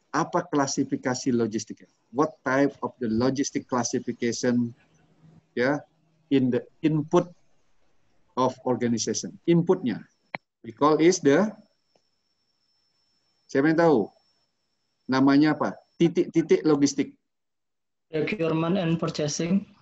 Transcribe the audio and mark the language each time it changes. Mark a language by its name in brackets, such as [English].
[Indonesian] Apa klasifikasi logistiknya? [English] What type of the logistic classification, ya, in the input of organization? Inputnya, we call is the, [Indonesian] siapa yang tahu? Namanya apa? Titik-titik logistik. [English] Procurement and purchasing.